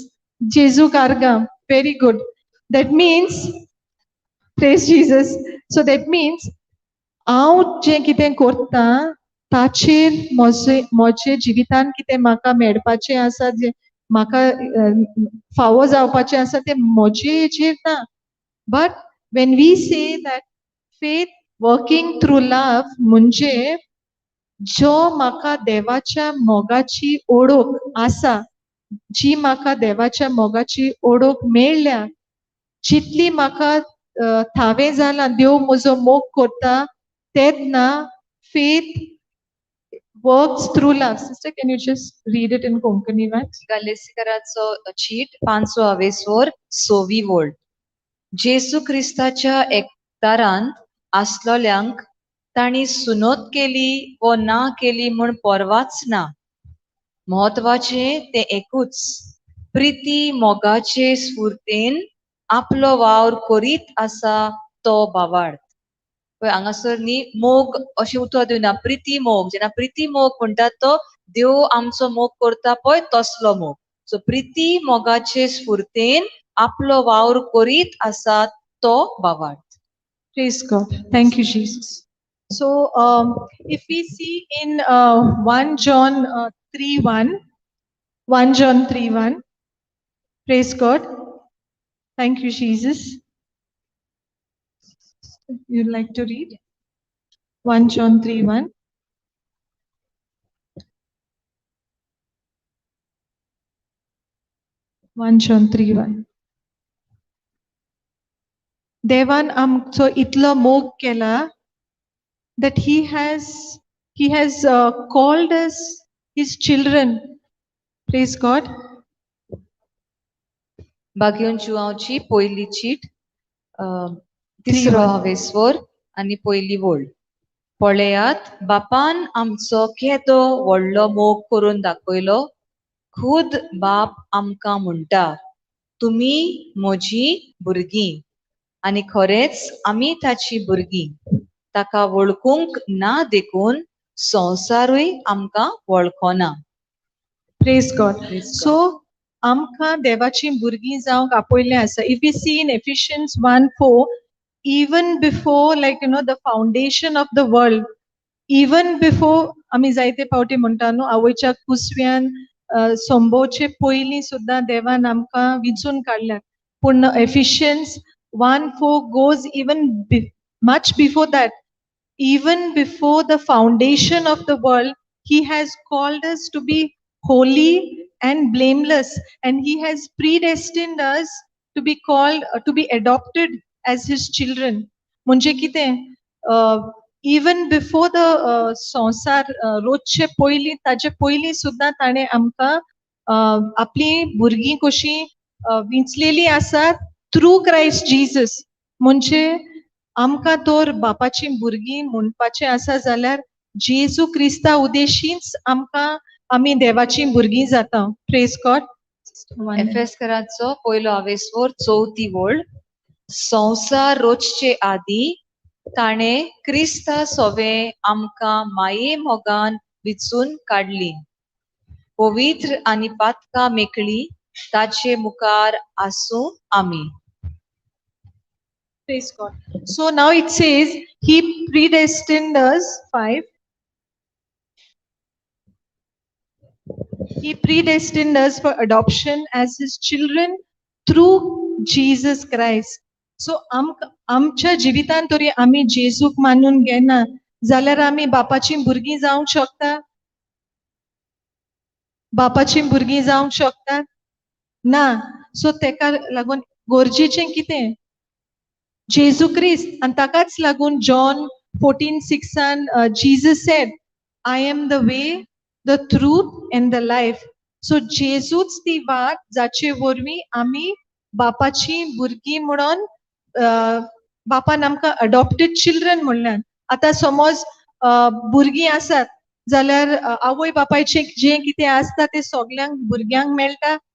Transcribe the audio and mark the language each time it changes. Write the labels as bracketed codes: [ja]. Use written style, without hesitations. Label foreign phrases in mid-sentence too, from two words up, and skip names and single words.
[kok] जेजू कारगा, [en] very good. That means praise Jesus. so that means [kok] हांव जें कितें करता ताचेर म्हजे जिवितान कितें म्हाका मेळपाचें आसा, जें म्हाका फावो जावपाचें आसा तें म्हजे हेचेर ना. [en] But when we say that faith working through love [kok] म्हणजे जो म्हाका देवाच्या मोगाची ओळख आसा, जी म्हाका देवाच्या मोगाची ओळख मेळ्ळ्या, जितली म्हाका थावें जालां देव म्हजो मोग करता, तेन्ना [en] faith works through love. Sister, can you just read it in Konkani max? [kok] गलेसिकराचो चीट 5:24 6वी वोळ. जेसू क्रिस्ताच्या एकतारांत आसलोल्यांक तांणी सुनोत केली वो ना केली म्हूण परवाच ना. म्हत्वाचें तें एकूच, प्रिती मोगाचे स्फूर्तेन आपलो वावर करीत आसा तो भावार्थ. पळय हांगासर न्ही मोग अशें उतर दिवना, प्रिती मोग. जेन्ना प्रिती मोग म्हणटात तो देव आमचो मोग करता पळय तसलो मोग. सो प्रिती मोगाचे स्फूर्तेन आपलो वावर करीत आसा तो भावार्थ. [en] Praise God. Thank you, Jesus. So, if we see in 1 John 3:1, 1 John 3:1, praise God. Thank you, Jesus. You'd like to read? 1 John 3:1. 1 John 3:1. [kok] देवान आमचो इतलो मोग केला [en] that he has called us his children. Praise God. [kok] बागयोन जुआंवची पयली चीट 3:24 आनी पयली वोळ. पळयात, बापान आमचो केदो व्हडलो मोग करून दाखयलो. खुद बाप आमकां म्हणटा, तुमी म्हजी भुरगीं, आनी खरेंच आमी ताची भुरगीं. ताका वळखूंक ना देखून संवसारूय आमकां वळखना. [en] Praise God. Praise God. So, [kok] आमकां देवाची भुरगीं जावंक आपयलें आसा. [en] If we see in Ephesians 1:4, even before, like, the foundation of the world, even before, [kok] आमी जायते फावटी म्हणटा न्हू, आवयच्या कुसव्यान संभोवचे पयलीं सुद्दां देवान आमकां विंचून काडल्यात. पूण [en] Ephesians 1:4 goes even much before that. Even before the foundation of the world, he has called us to be holy and blameless, and he has predestined us to be called, to be adopted as his children. [kok] म्हणजे कितें? [en] Even before the [kok] संसार रोजचे पयलीं, ताचे पयलीं सुद्दां ताणें आमकां आपली भुरगीं कशीं विंचलेलीं आसात [en] through Christ Jesus. [kok] म्हणजे आमकां तर बापाची भुरगीं म्हणपाचें आसा जाल्यार जेजू क्रिस्ता उदेशींच आमी देवाची भुरगीं जाता. [en] Praise God. [kok] एफेसकराचो पयलो आवेसवर 4थी वोळ. संसार रोजचे आदी ताणे क्रिस्त सोवे आमकां माये मोगान विचून काडली. पवित्र आनी पातकां मेकळी ताचे मुखार आसूं आमी. [en] Praise God. So now it says, He predestined us, 5. He predestined us for adoption as His children through Jesus Christ. [kok] So आमच्या जिवितान तरी आमी जेजूक मानून घेना जाल्यार आमी बापाची भुरगीं जावंक शकता. बापाची भुरगीं जावंक शकतात ना. सो तेका लागून गरजेचें कितें जेजू क्रिस्त. आनी ताकाच लागून जॉन 14:6 [en] Jesus said, I am the way, the truth and the life. [kok] सो जेजूच ती वाट जाचे वरवीं आमी बापाची भुरगीं म्हणून बापान आमकां [en] adopted children [kok] म्हणल्यान. आतां समज भुरगीं आसात जाल्यार आवय बापायचें जें कितें आसता तें सगल्यांक भुरग्यांक मेळटा.